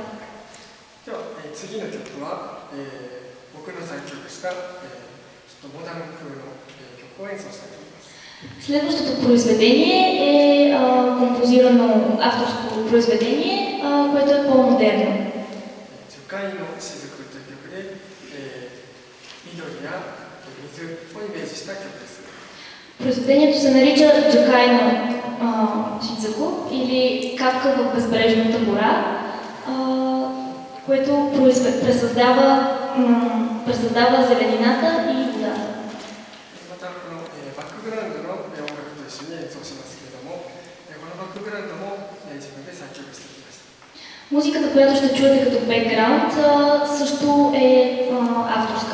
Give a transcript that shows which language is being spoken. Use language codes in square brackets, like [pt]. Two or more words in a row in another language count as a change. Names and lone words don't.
[bg] Следващото произведение е композирано авторско произведение, което е по-модерно. [ja] 界の雫という曲で、緑や水をイメージした曲です。 [bg] Произведението се нарича Джакайно Шидзаку или капка в безбрежната гора, което пресъздава зеленината и водата. [ja] またこのバックグラウンドの音楽と一緒に演奏しますけれども、このバックグラウンドも自分で作曲してきました。 [bg] Музиката, която ще чуете като бекграунд, също е авторска.